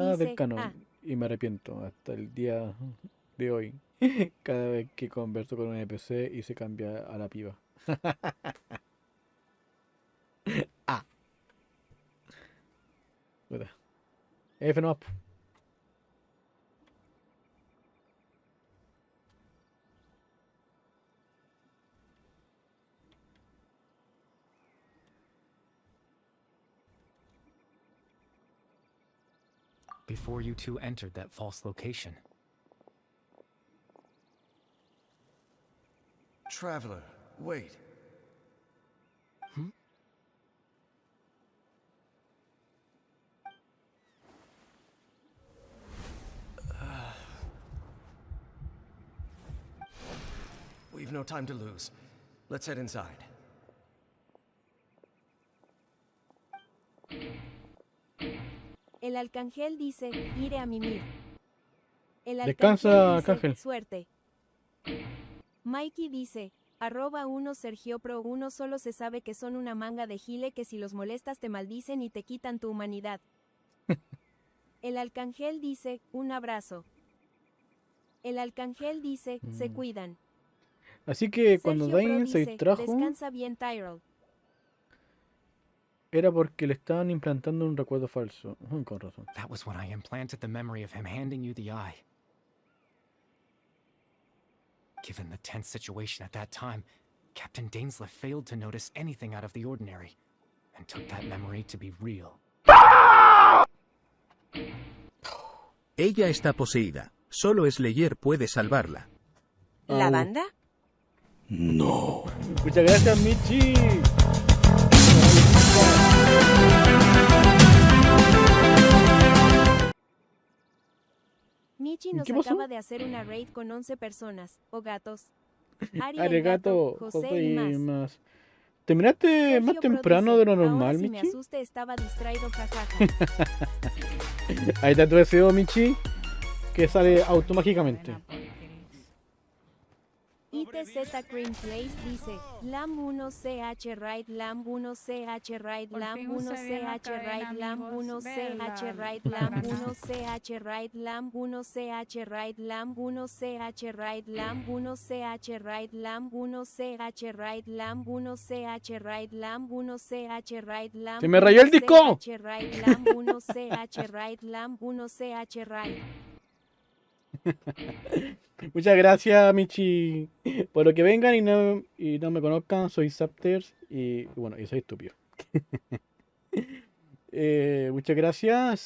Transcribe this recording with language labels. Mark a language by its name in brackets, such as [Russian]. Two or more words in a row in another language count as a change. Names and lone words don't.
[Spanish] nada del dice, canon y me arrepiento hasta el día de hoy. Cada vez que converso con un NPC y se cambia a la piba. Ah. Puta. F no. [English] Before you two entered that false location. Traveler, wait. We've no time to lose. Let's head inside. [Spanish] El Arcángel dice, iré a mimir. El Descansa, dice, Arcángel. suerte. Mikey dice, @1 Sergio Pro 1 solo se sabe que son una manga de gile que si los molestas te maldicen y te quitan tu humanidad. El Arcángel dice, un abrazo. El Arcángel dice, se cuidan. Así que cuando Sergio Pro Dain se dice, distrajo descansa bien, Tyrell. era porque le estaban implantando un recuerdo falso. Con razón. [English] That was when I implanted the memory of him handing you the eye. Given the tense situation at that time, Captain Dainsleif failed to notice anything out of the ordinary, and took that memory to be real. [Spanish] Ella está poseída. Solo Slayer puede salvarla. ¿La banda? No. Muchas gracias, Michi. Michi nos ¿Qué pasó? acaba de hacer una raid con 11 personas, o gatos. Ari el Arigato, José y más. ¿Terminaste Sergio más Pro temprano dice, de lo normal, ahora si me Michi? asuste estaba distraído, jajaja. Ahí está tu deseo, Michi, que sale automáticamente. ITZ Cream Place dice, Lam 1CH Right, Lam 1CH Right, Lam 1CH Right, Lam 1CH Right, Lam 1CH Right, Lam 1CH Right, Lam 1CH Right, Lam 1CH Right, Lam 1CH Right, Lam 1CH Right, Lam 1CH Right, Lam ¡Se me rayó el disco! 1CH Right, Lam 1CH Right, Lam 1CH Right. Muchas gracias, Michi. Por lo que vengan y no me conozcan, soy Zaptersz y bueno, y soy estúpido. Muchas gracias.